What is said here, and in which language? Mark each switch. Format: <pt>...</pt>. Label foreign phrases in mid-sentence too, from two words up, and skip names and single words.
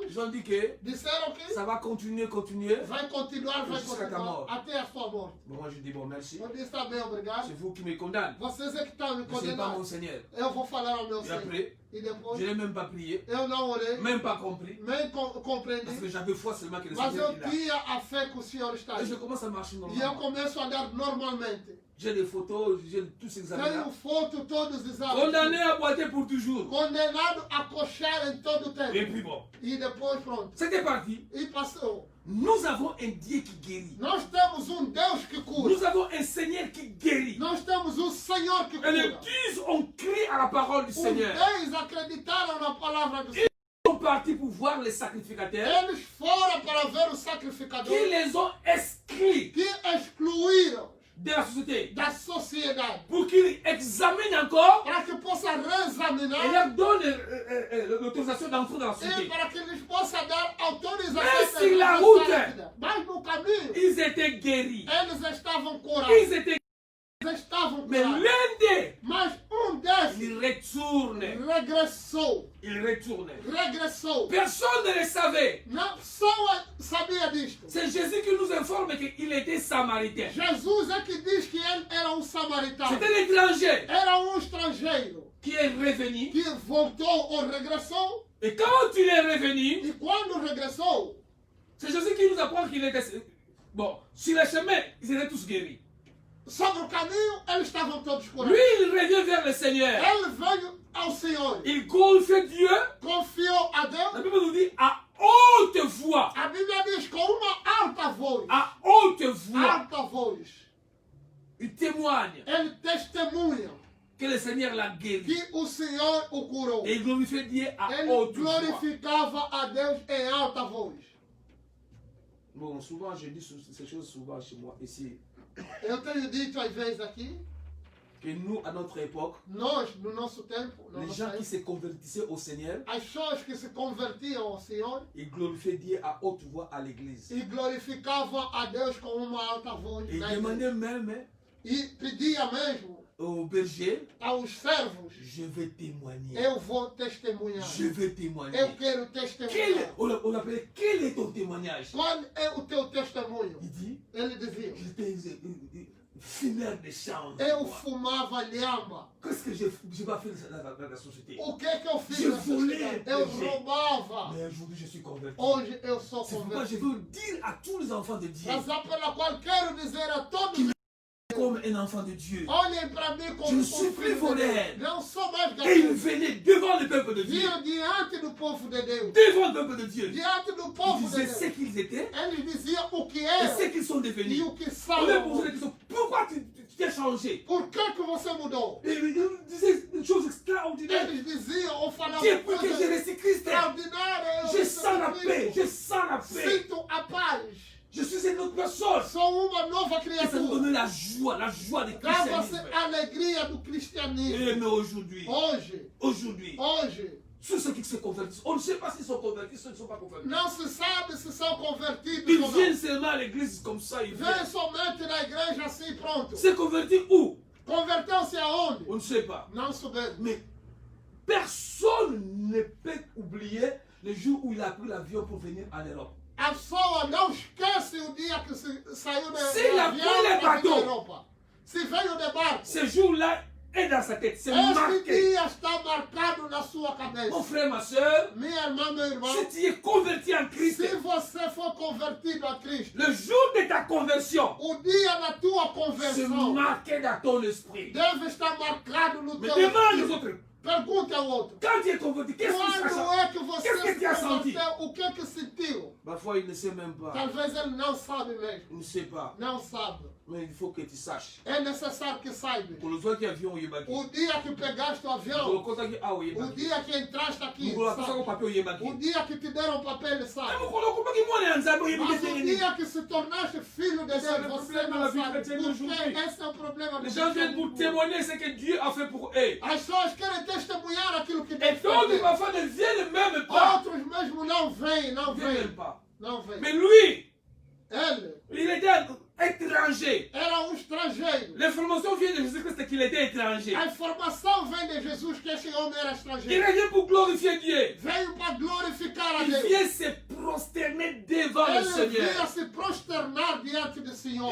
<fr>Ils ont dit que</fr> <pt>disseram que</pt> <fr>ça va continuer.</fr> <pt>vai continuar,</pt> <fr>Jusqu'à ta mort.</fr> <pt>até a sua morte.</pt> <fr>Bon, moi, je dis bon, merci.</fr> <pt>Eu disse também obrigado.</pt> <fr>C'est vous qui me condamnez.</fr> <pt>Vocês é que estão me</pt> <fr>Mais ce n'est pas mon</fr> <pt>condenando.</pt> <fr>Seigneur.</fr> <pt>Eu vou falar ao meu</pt> <fr>Et</fr> <pt>Senhor.</pt> <fr>après,</fr> <pt>E depois,</pt> <fr>je n'ai même pas prié,</fr> <pt>eu não orei,</pt> <fr>même pas compris.</fr> <pt>nem</pt> <fr>Parce que</fr> <pt>compreendi,</pt> <fr>j'avais foi seulement que le</fr> <pt>mas</pt> <fr>Seigneur</fr> <pt>eu</pt> <fr>est là.</fr> <pt>tinha a fé que o Senhor está</pt> <fr>Et je</fr> <pt>aí.</pt> <fr>commence à marcher</fr> <pt>E eu</pt> <fr>normalement.</fr> <pt>começo a andar normalmente.</pt> <fr>J'ai des photos, j'ai tous ces examens-là.</fr> <pt>Tenho foto todos os exames.</pt> <fr>Condamné à boiter pour toujours.</fr> <pt>Condenado a coxar em todo o tempo.</pt> <fr>Et puis bon,</fr> <pt>E depois pronto.</pt> <fr>c'était parti.</fr> <pt>E passou.</pt> <fr>Nous avons un Dieu qui guérit.</fr> <pt>Nós temos um Deus que cura.</pt> <fr>Nous avons un Seigneur qui guérit.</fr> <pt>Nós temos um Senhor que</pt> <fr>Et les</fr> <pt>cura.</pt> <fr>10 ont crié à la parole du</fr> <pt>Os</pt> <fr>Seigneur.</fr> <pt>10 acreditaram na palavra do Senhor.</pt> <fr>Ils sont partis pour voir les sacrificateurs</fr> <pt>Eles foram para ver o</pt> <fr>qui</fr> <pt>sacrificador</pt> <fr>les ont inscrits</fr> <pt>que excluíram</pt> <fr>de la société</fr> <pt>da sociedade.</pt> <fr>pour qu'ils examinent encore</fr> <pt>Para que possa</pt> <fr>et</fr> <pt>reexaminar</pt> <fr>leur donnent l'autorisation d'entrer dans la</fr> <pt>e</pt> <fr>société.</fr> <pt>para que eles possam dar autorização Mas para</pt> <fr>se la</fr> <pt>regressar</pt> <fr>route-</fr> <pt>à vida. Mas no caminho,</pt> <fr>Ils étaient guéris.</fr> <pt>eles estavam curados.</pt> <fr>Ils étaient...</fr> <pt>Eles estavam</pt> <fr>Mais</fr> <pt>curados.</pt> <fr>l'un d'eux</fr> <pt>Mas um desce,</pt> <fr>il retourne.</fr> <pt>regressou.</pt> <fr>Il retourne.</fr> <pt>Regressou.</pt> <fr>Personne ne le savait.</fr> <pt>Não, pessoa sabia disto.</pt> <fr>C'est Jésus qui nous informe qu'il était samaritain.</fr> <pt>Jesus é que diz que ele era um samaritano.</pt> <fr>C'était l'étranger</fr> <pt>Era um estrangeiro</pt> <fr>qui est revenu.</fr> <pt>que voltou ou regressou.</pt> <fr>Et quand il est revenu,</fr> <pt>E quando regressou,</pt> <fr>c'est Jésus qui nous apprend qu'il était... Bon, sur le chemin, ils étaient tous guéris.</fr> <pt>sobre o caminho, eles estavam todos</pt> <fr>Lui,</fr> <pt>curados.</pt> <fr>il revient vers le Seigneur.</fr> <pt>Ele veio ao Senhor,</pt> <fr>Il glorifie Dieu.</fr> <pt>confiou a</pt> <fr>La</fr> <pt>Deus.</pt> <fr>Bible nous dit à haute voix.</fr> <pt>A Bíblia diz com uma alta voz.</pt> <fr>À haute voix.</fr> <pt>Alta voz.</pt> <fr>Il témoigne</fr> <pt>Ele testemunha</pt> <fr>que le Seigneur l'a guéri.</fr> <pt>que o Senhor o curou.</pt> <fr>Et il glorifie Dieu à</fr> <pt>Ele</pt> <fr>haute voix.</fr> <pt>glorificava a Deus em alta voz.</pt> <fr>Bon, souvent, je dis ces choses souvent chez moi, ici,</fr> <pt>Eu tenho dito às vezes aqui,</pt> <fr>que nous, à notre époque,</fr> <pt>nós, no nosso tempo, no</pt> <fr>les</fr> <pt>nosso</pt> <fr>gens qui</fr> <pt>tempo,</pt> <fr>se convertissaient au Seigneur,</fr> <pt>as pessoas que se convertiam ao Senhor</pt> <fr>ils glorifiaient Dieu à haute voix à l'église.</fr> <pt>e glorificavam a Deus com uma alta voz.</pt> <fr>Et ils</fr> <pt>Na igreja.</pt> <fr>demandaient même</fr> <pt>E pedia mesmo</pt> <fr>au berger,</fr> <pt>aos servos,</pt> <fr>je vais témoigner.</fr> <pt>eu vou testemunhar.</pt> <fr>Je vais témoigner.</fr> <pt>Eu quero testemunhar.</pt> <fr>On appelait, quel est ton témoignage?</fr> <pt>Qual é o teu testemunho?</pt> <fr>Il dit,</fr> <pt>Ele dizia,</pt> <fr>j'étais fumeur de chanvre.</fr> <pt>eu fumava lhama.</pt> <fr>Qu'est-ce que j'ai pas fait dans la société?</fr> <pt>O que é que eu fiz</pt> <fr>Je</fr> <pt>na</pt> <fr>volais,</fr> <pt>sociedade? Eu</pt> <fr>berger.</fr> <pt>roubava.</pt> <fr>Mais aujourd'hui, je suis converti.</fr> <pt>Hoje eu sou</pt> <fr>C'est pourquoi je</fr> <pt>convertido.</pt> <fr>veux dire à tous les enfants de Dieu,</fr> <pt>Razão pela qual quero dizer a todos,</pt> <fr>comme un enfant de Dieu.</fr> <pt>olhem para mim</pt> <fr>Je</fr> <pt>como</pt> <fr>ne</fr> <pt>um</pt> <fr>suis plus</fr> <pt>filho de</pt> <fr>voleur.</fr> <pt>Deus. Não sou mais</pt> <fr>Et il</fr> <pt>garoto.</pt> <fr>venait devant le peuple de Dieu.</fr> <pt>Vinha diante do povo de Deus.</pt> <fr>Devant le peuple de Dieu.</fr> <pt>Diante do</pt> <fr>Il</fr> <pt>povo de</pt> <fr>disait</fr> <pt>Deus.</pt> <fr>ce qu'ils étaient</fr> <pt>Eles diziam o que</pt> <fr>et</fr> <pt>eram</pt> <fr>ce qu'ils sont</fr> <pt>e</pt> <fr>devenus.</fr> <pt>o que</pt> <fr>On leur posait</fr> <pt>são.</pt> <fr>des questions. Pourquoi tu t'es changé?</fr> <pt>Por que você mudou?</pt> <fr>Et il disait des choses extraordinaires.</fr> <pt>Eles diziam ou falavam</pt> <fr>Depuis que j'ai</fr> <pt>coisas</pt> <fr>reçu Christ,</fr> <pt>extraordinárias.</pt> <fr>je sens la paix. Je sens la paix.</fr> <pt>Sinto a paz.</pt> <fr>Je suis une autre personne.</fr> <pt>Sou uma nova</pt> <fr>Et ça nous</fr> <pt>criatura.</pt> <fr>donnait la joie de</fr> <pt>Dava-se</pt> <fr>christianisme.</fr> <pt>a alegria do cristianismo.</pt> <fr>Et mais aujourd'hui,</fr> <pt>Hoje,</pt> <fr>tous ceux qui se convertissent, on ne sait pas s'ils sont convertis, s'ils ne sont pas convertis.</fr> <pt>não se sabe se são convertidos</pt> <fr>Ils</fr> <pt>ou</pt> <fr>viennent</fr> <pt>não.</pt> <fr>seulement à l'église comme ça, ils</fr> <pt>Vem</pt> <fr>viennent.</fr> <pt>somente na igreja assim pronto.</pt> <fr>Se convertir où?</fr> <pt>Converteu-se aonde?</pt> <fr>On ne sait pas.</fr> <pt>Não sabemos.</pt> <fr>Mais personne ne peut oublier le jour où il a pris l'avion pour venir en Europe.</fr> <pt>A pessoa não esquece o dia que saiu da Se ele avião apoia para vir batom. à Europa. Se veio de barco,</pt> <fr>Ce jour-là est dans sa tête, c'est</fr> <pt>este</pt> <fr>marqué.</fr> <pt>dia está marcado na sua</pt> <fr>Mon</fr> <pt>cabeça.</pt> <fr>frère, ma soeur,</fr> <pt>Minha irmã, meu irmão,</pt> <fr>si tu es converti en Christ,</fr> <pt>se você for convertido a Cristo,</pt> <fr>le jour de ta conversion,</fr> <pt>o dia da tua</pt> <fr>c'est</fr> <pt>conversão</pt> <fr>marqué dans ton esprit.</fr> <pt>deve estar marcado no</pt> <fr>Mais</fr> <pt>teu</pt> <fr>demande aux</fr> <pt>espírito.</pt> <fr>autres,</fr> <pt>Pergunte ao outro.</pt> <fr>quand tu es converti, qu'est-ce que tu as</fr> <pt>Quando</pt> <fr>senti?</fr> <pt>é que você</pt> <fr>Qu'est-ce que tu as</fr> <pt>se</pt> <fr>senti?</fr> <pt>converteu? O que é que sentiu?</pt> <fr>Parfois, il ne sait même pas.</fr> <pt>Talvez ele não sabe mesmo.</pt> <fr>Il ne sait pas.</fr> <pt>Não sabe.</pt> <fr>Mais il faut que tu saches.</fr> <pt>É necessário que saiba.</pt> <fr>Pour le soir qui avion, il y a</fr> <pt>O dia que pegaste o avião, o dia que entraste aqui, sabe? O dia que te deram o papel, sabe? Mas o dia que se tornaste filho de Deus, você não sabe. Porque esse é o problema do</pt> <fr>Les gens viennent pour témoigner ce que Dieu a fait pour eux.</fr> <pt>As pessoas querem testemunhar aquilo que</pt> <fr>Et</fr> <pt>Deus</pt> <fr>d'autres,</fr> <pt>fez.</pt> <fr>parfois, ne viennent même pas.</fr> <pt>Outros mesmo não vêm, não</pt> <fr>Ils ne viennent</fr> <pt>vêm.</pt> <fr>même pas.</fr> <pt>Não vêm.</pt> <fr>Mais lui,</fr> <pt>Ele</pt> <fr>il était étranger.</fr> <pt>era um estrangeiro.</pt> <fr>L'information vient de Jésus-Christ qu'il était étranger.</fr> <pt>A informação vem de Jesus que esse homem era</pt> <fr>Il</fr> <pt>estrangeiro.</pt> <fr>revient pour glorifier Dieu.</fr> <pt>Veio para glorificar a</pt> <fr>Il</fr> <pt>Deus.</pt> <fr>vient se prosterner devant le</fr> <pt>Ele veio a</pt> <fr>Seigneur.</fr> <pt>se prosternar diante do Senhor.</pt>